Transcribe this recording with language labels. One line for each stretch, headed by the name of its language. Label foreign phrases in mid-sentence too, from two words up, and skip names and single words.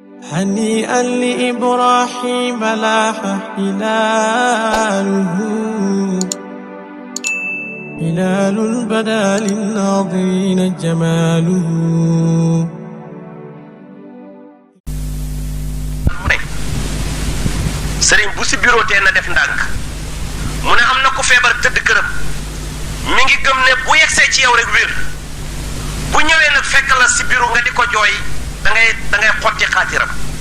Arabic: هنيئا لإبراهيم لاح هلاله هلال بدا للناظرين جماله.
Wolof: sëriñ bu si bureau tee na def ndànk mu ne am na ko feebar tëdd këram mi ngi gëm ne bu yegsee ci yow rek wér bu ñëwee nag fekk la si bureau nga di ko jooy da ngay xotti xaatiram